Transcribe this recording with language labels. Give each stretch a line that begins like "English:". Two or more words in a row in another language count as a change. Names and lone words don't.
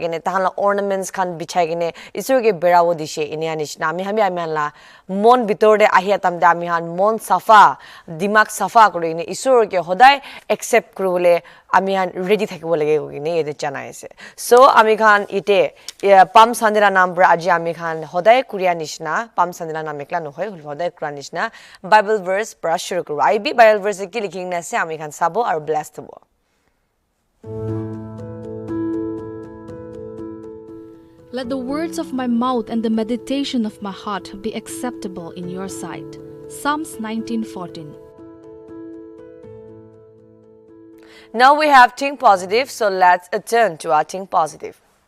Naga Pidgin: kine tahala ornaments khan bichai kine isor ge berawo dishe inia nishna ami hala mon bitore ahia tam da ami han mon safa dimak safa kure ine isor ge hodai accept kurule ami han ready thakibo lage kine ede janai ase so ami khan ite Palm Sunday la naam pra aji ami khan hodai kuria nishna Palm Sunday la naam ekla nohoi hodai kuria nishna Bible verse pra shuru kuru I bi Bible verse ki likhin na ase ami khan sabo aru blessed hobo.
English: Let the words of my mouth and the meditation of my heart be acceptable in your sight. Psalms 19:14. Now we have think positive, so let's turn to our think positive.